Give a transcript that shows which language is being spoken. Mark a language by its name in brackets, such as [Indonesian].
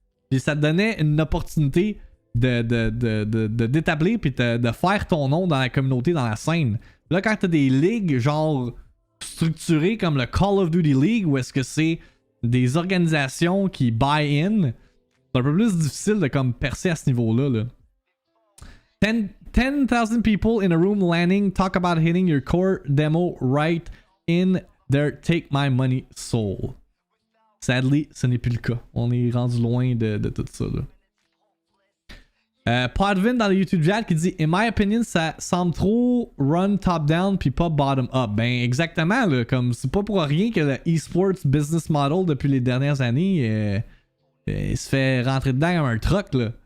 [French] Puis ça te donnait une opportunité d'établir puis de faire ton nom dans la communauté, dans la scène. Là, quand t'as des ligues genre structurées comme le Call of Duty League, où est-ce que c'est des organisations qui buy in, c'est un peu plus difficile de comme percer à ce niveau-là. Là. [English] 10,000 people in a room landing, talk about hitting your core demo right in their take my money soul. Sadly, [French] ce n'est plus le cas. On est rendu loin de tout ça. Là. Podvin dans le YouTube chat qui dit [English] in my opinion, [French] ça semble trop run top-down puis pas bottom-up. Ben exactement, là, comme c'est pas pour rien que le esports business model depuis les dernières années il se fait rentrer dedans comme un truck. Là.